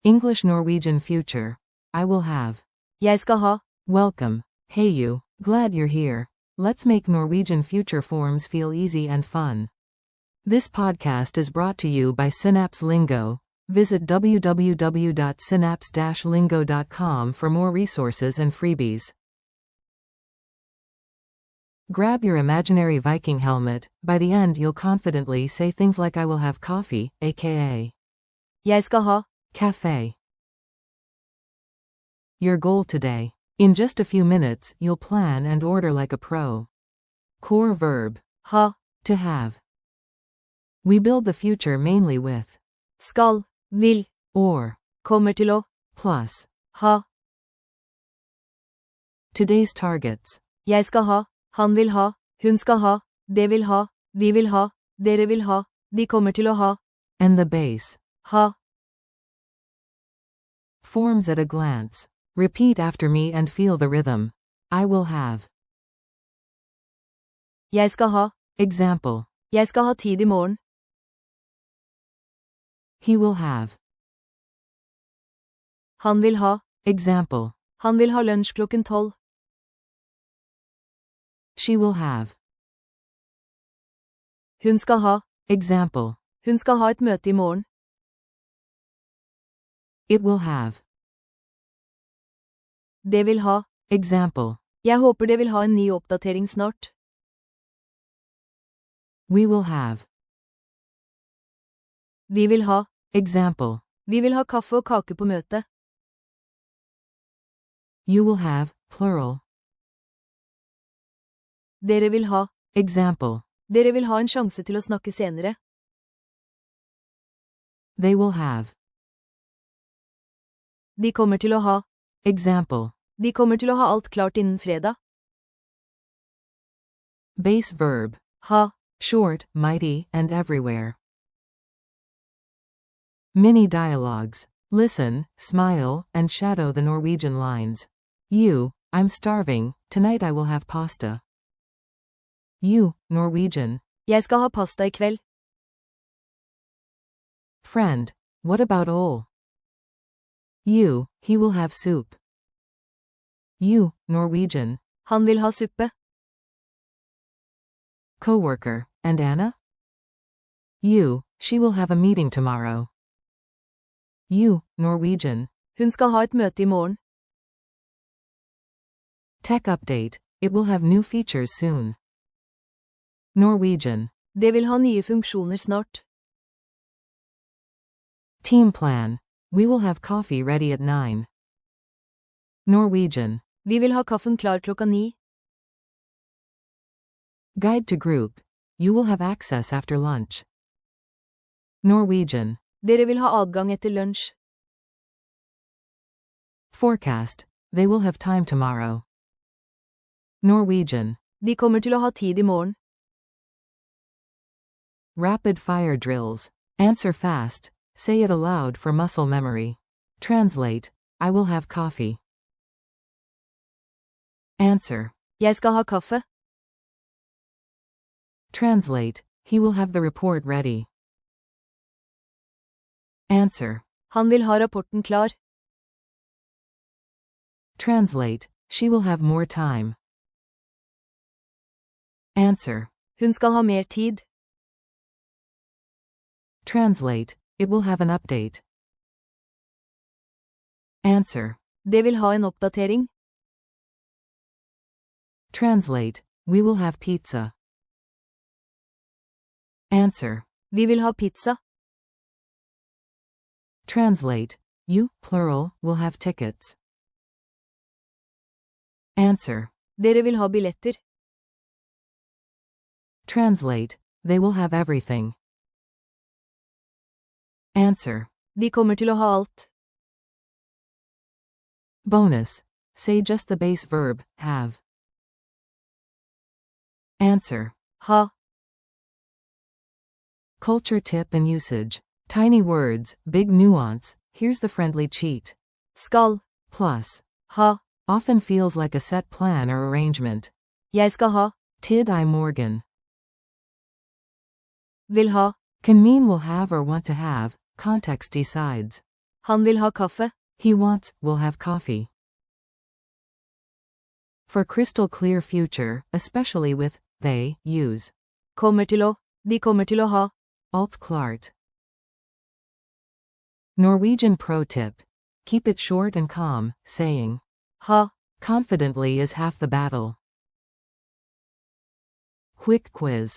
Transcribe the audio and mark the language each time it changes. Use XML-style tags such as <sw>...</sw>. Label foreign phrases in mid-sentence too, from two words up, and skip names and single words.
<en>English Norwegian future. I will have.</en> <no>Jeg skal ha.</no> <en>Welcome. Hey you. Glad you're here. Let's make Norwegian future forms feel easy and fun. This podcast is brought to you by Synapse Lingo. Visit www.synapse-lingo.com for more resources and freebies. Grab your imaginary Viking helmet. By the end, you'll confidently say things like I will have coffee, aka</en> <no>Jeg skal ha.</no> <en>cafe. Your goal today. In just a few minutes, you'll plan and order like a pro. Core verb.</en> <no>Ha.</no> <en>To have. We build the future mainly with</en> <no>Skal. Vil.</no> <en>or</en> <no>Kommer til å.</no> <en>plus.</en> <no>Ha.</no> <en>Today's targets.</en> <no>Jeg skal ha. Han vil ha. Hun skal ha. Det vil ha. Vi vil ha. Dere vil ha. De kommer til å ha.</no> <en>And the base.</en> <no>Ha.</no> <en>Forms at a glance. Repeat after me and feel the rhythm. I will have.</en> <no>Jeg skal ha.</no> <en>Example.</en> <no>Jeg skal ha tid i morgen.</no> <en>He will have.</en> <no>Han vil ha.</no> <en>Example.</en> <no>Han vil ha lunsj 12.</no> <en>She will have.</en> <no>Hun skal ha.</no> <en>Example.</en> <no>Hun skal ha et møte i morgen.</no> <en>It will have.</en> <no>Det vil ha.</no> <en>Example.</en> <no>Jeg håper det vil ha en ny oppdatering snart.</no> <en>We will have.</en> <no>Vi vil ha.</no> <en>Example.</en> <no>Vi vil ha kaffe og kake på møtet.</no> <en>You will have, plural.</en> <no>Dere vil ha.</no> <en>Example.</en> <no>Dere vil ha en sjanse til å snakke senere.</no> <en>They will have.</en> <no>De kommer til å ha.</no> <en>Example.</en> <no>De kommer til å ha alt klart innen fredag.</no> <en>Base verb.</en> <no>Ha.</no> <en>Short, mighty, and everywhere. Mini dialogues. Listen, smile, and shadow the Norwegian lines. You, I'm starving, tonight I will have pasta. You, Norwegian.</en> <no>Jeg skal ha pasta i kveld.</no> <en>Friend, what about Ole? You, he will have soup. You, Norwegian.</en> <no>Han vil ha suppe.</no> <en>Coworker, and Anna? You, she will have a meeting tomorrow. You, Norwegian.</en> <no>Hun skal ha et møte i morgen.</no> <en>Tech update, it will have new features soon. Norwegian.</en> <no>Det vil ha nye funksjoner snart.</no> <en>Team plan, we will have coffee ready at 9. Norwegian.</en> <no>Vi vil ha kaffen klar 9.</no> <en>Guide to group, you will have access after lunch. Norwegian.</en> <no>Dere vil ha adgang etter lunsj.</no> <en>Forecast, they will have time tomorrow. Norwegian.</en> <no>De kommer til å ha tid i morgen.</no> <en>Rapid fire drills. Answer fast, say it aloud for muscle memory. Translate, I will have coffee. Answer.</en> <no>Jeg skal ha kaffe.</no> <en>Translate, he will have the report ready. Answer.</en> <no>Han vil ha rapporten klar.</no> <en>Translate, she will have more time. Answer.</en> <no>Hun skal ha mer tid.</no> <en>Translate, it will have an update. Answer.</en> <no>Det vil ha en oppdatering.</no> <en>Translate, we will have pizza. Answer.</en> <no>Vi vil ha pizza.</no> <en>Translate, you, plural, will have tickets. Answer.</en> <no>Dere vil ha billetter.</no> <en>Translate, they will have everything. Answer.</en> <no>De kommer til å ha alt.</no> <en>Bonus. Say just the base verb, have. Answer.</en> <no>Ha.</no> <en>Culture tip and usage. Tiny words, big nuance, here's the friendly cheat.</en> <no>Skal.</no> <en>Plus.</en> <no>Ha.</no> <en>Often feels like a set plan or arrangement.</en> <no>Jeg skal ha. Tid I Morgan. Vil ha.</no> <en>Can mean will have or want to have, context decides.</en> <no>Han vil ha kaffe.</no> <en>He wants, will have coffee. For crystal clear future, especially with they, use</en> <no>Kommer til å. De kommer til å ha. alt klart.</no> <en>Norwegian pro tip. Keep it short and calm, saying</en> <no>Ha.</no> <en>confidently is half the battle. Quick quiz.</en>